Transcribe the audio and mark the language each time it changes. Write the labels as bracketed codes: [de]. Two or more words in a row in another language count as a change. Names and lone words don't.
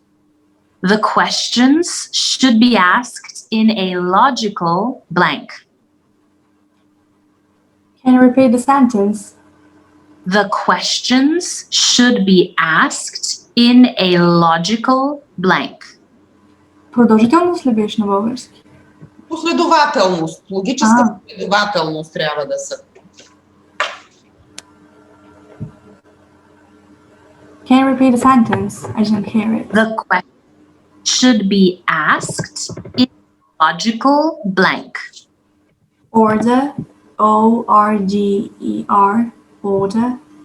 [en] The questions should be asked in a logical blank. Can you repeat the sentence? The questions should be asked in a logical blank. [bg] Продължителност ли беше на български? Последователност. Логическа последователност трябва да са. [en] Can you repeat the sentence? I didn't hear it. The question should be asked in a logical blank. Order. O-R-G-E-R. Order.